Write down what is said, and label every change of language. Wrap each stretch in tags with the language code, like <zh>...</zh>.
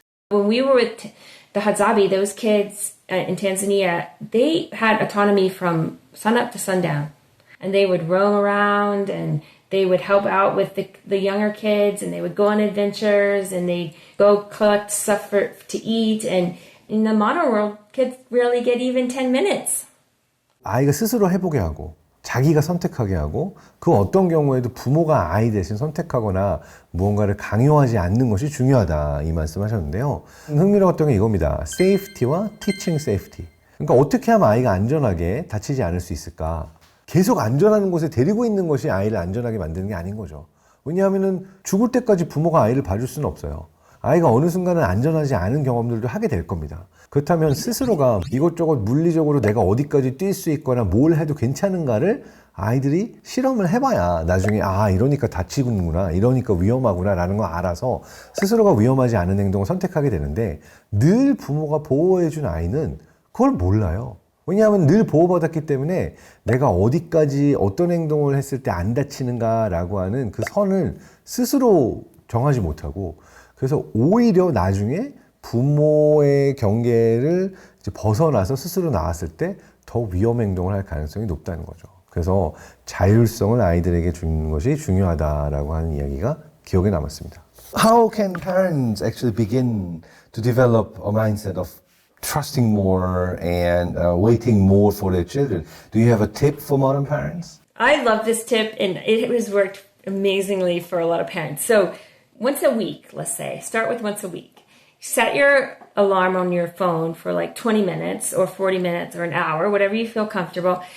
<en>When we were with the Hadzabe, those kids in Tanzania, they had autonomy from sunup to sundown. And they would roam around and they would help out with the younger kids, and they would go on adventures, and they'd go collect stuff to eat. And in the modern world, kids rarely get even 10 minutes.</en> <ko>아이가 스스로 해보게 하고 자기가 선택하게 하고 그 어떤 경우에도 부모가 아이 대신 선택하거나 무언가를 강요하지 않는 것이 중요하다, 이 말씀하셨는데요. 흥미로웠던 게 이겁니다.</ko> <en>safety와 teaching safety.</en> <ko>그러니까 어떻게 하면 아이가 안전하게 다치지 않을 수 있을까? 계속 안전한 곳에 데리고 있는 것이 아이를 안전하게 만드는 게 아닌 거죠. 왜냐하면 죽을 때까지 부모가 아이를 봐줄 수는 없어요. 아이가 어느 순간은 안전하지 않은 경험들도 하게 될 겁니다. 그렇다면 스스로가 이것저것 물리적으로 내가 어디까지 뛸 수 있거나 뭘 해도 괜찮은가를 아이들이 실험을 해봐야 나중에 이러니까 다치는구나, 이러니까 위험하구나 라는 거 알아서 스스로가 위험하지 않은 행동을 선택하게 되는데, 늘 부모가 보호해준 아이는 그걸 몰라요. 왜냐하면 늘 보호받았기 때문에 내가 어디까지 어떤 행동을 했을 때 안 다치는가 라고 하는 그 선을 스스로 정하지 못하고, 그래서 오히려 나중에 부모의 경계를 이제 벗어나서 스스로 나왔을 때 더 위험 행동을 할 가능성이 높다는 거죠. 그래서 자율성을 아이들에게 주는 것이 중요하다라고 하는 이야기가 기억에 남았습니다.</ko> <en>How can parents actually begin to develop a mindset of trusting more and waiting more for their children? Do you have a tip for modern parents? I love this tip, and it has worked amazingly for a lot of parents. So once a week, let's say, start with once a week. Set your alarm on your phone for like 20 minutes or 40 minutes or an hour, whatever you feel comfortable.</en>